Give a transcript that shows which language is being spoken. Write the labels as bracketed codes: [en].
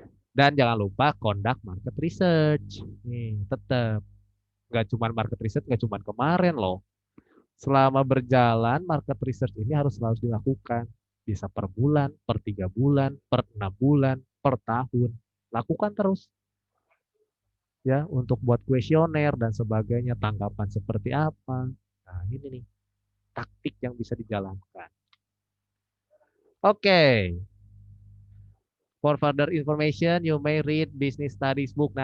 [id] Dan jangan lupa conduct market research. Nih, tetap nggak cuma market research, nggak cuma kemarin loh. Selama berjalan, market research ini harus selalu dilakukan. Bisa per bulan, per 3 bulan, per 6 bulan, per tahun. Lakukan terus ya untuk buat kuesioner dan sebagainya, tanggapan seperti apa. Nah, ini nih taktik yang bisa dijalankan. [en] Oke, for further information, you may read business studies book.